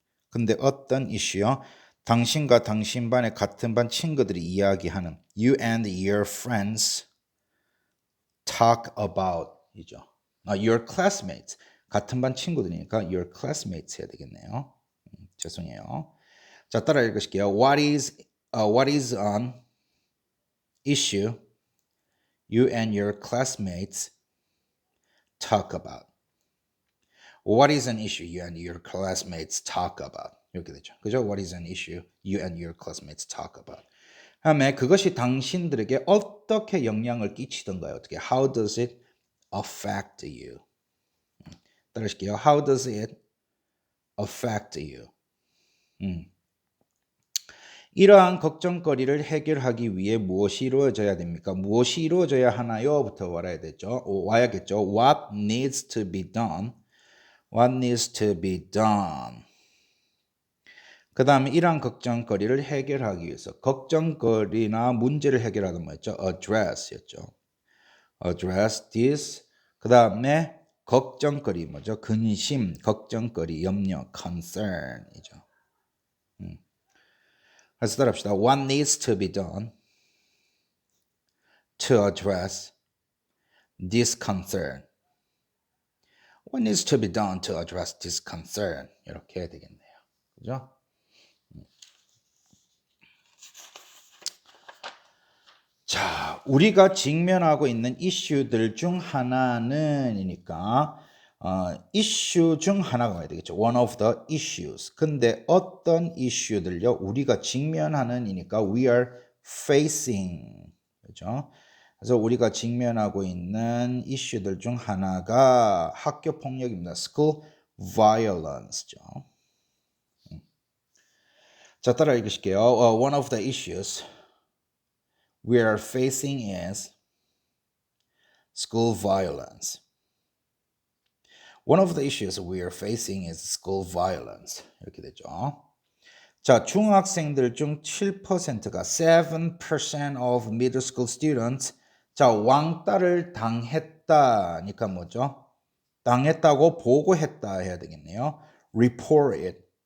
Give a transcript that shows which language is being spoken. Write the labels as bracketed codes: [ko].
[ko] 근데 어떤 이슈요? 당신과 당신 반의 같은 반 친구들이 이야기하는 [en] You and your friends talk about [ko] 이죠. [en] Your classmates. [ko] 같은 반 친구들이니까 [en] your classmates [ko] 해야 되겠네요. 죄송해요. 자, 따라 읽으실게요. [en] What is an issue you and your classmates talk about? What is an issue you and your classmates talk about? [ko] 이렇게 되죠. 그죠? What is an issue you and your classmates talk about? 다음에 그것이 당신들에게 어떻게 영향을 끼치던가요? 어떻게? [en] How does it affect you? [ko] 따라하실게요. [en] How does it affect you? [ko] 이러한 걱정거리를 해결하기 위해 무엇이 이루어져야 됩니까? 무엇이 이루어져야 하나요? 부터 와야겠죠. [en] What needs to be done? What needs to be done? [ko] 그 다음에 이러한 걱정거리를 해결하기 위해서 걱정거리나 문제를 해결하는 뭐였죠? [en] Address였죠. Address this. [ko] 그 다음에 걱정거리 뭐죠? 근심, 걱정거리, 염려, concern이죠. 그래서 따라합시다. [en] What needs to be done to address this concern? What needs to be done to address this concern? [ko] 이렇게 해야 되겠네요. 그죠? 자, 우리가 직면하고 있는 이슈들 중 하나는이니까 이슈 중 하나가 와야 되겠죠. [en] One of the issues. [ko] 근데 어떤 이슈들요? 우리가 직면하는이니까 [en] we are facing. [ko] 그죠? 그래서 우리가 직면하고 있는 이슈들 중 하나가 학교 폭력입니다. [en] School violence죠. [ko] 자, 따라 읽으실게요. [en] One of the issues we are facing is school violence. One of the issues we are facing is school violence. [ko] 이렇게 되죠. 자, 중학생들 중 7%가 [en] 7% of middle school students [ko] 자, 왕따를 당했다니까 뭐죠? 당했다고 보고했다 해야 되겠네요. [en] report it.